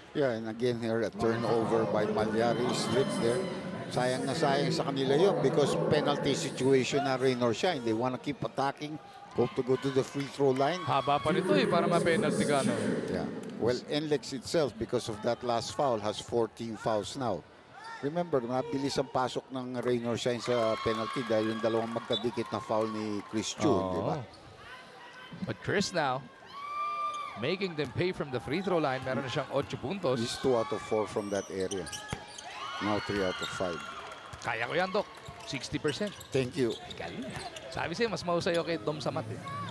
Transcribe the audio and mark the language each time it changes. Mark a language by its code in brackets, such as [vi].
[en] Yeah, and again here, a turnover by Malyari slips there. [tl] Sayang na sayang sa kanila yun [en] because penalty situation [tl] na Rain or Shine. [en] They want to keep attacking, hope to go to the free throw line. [tl] Haba pa nito eh, para ma-penalty ka, no? [en] Yeah. Well, NLEX itself, because of that last foul, has 14 fouls now. [tl] Remember, mabilis ang pasok ng Rain or Shine sa penalty dahil yung dalawang magkadikit na foul ni Chris Chu, di ba? [en] But Chris now, making them pay from the free throw line. [tl] Meron na siyang 8 puntos. [en] He's 2 out of 4 from that area. Now 3 out of 5. [tl] Kaya ko yan, Doc. 60%. [en] Thank you. [tl] Galing. Sabi sa'yo, mas mahusay ako kay Dom sa mat eh.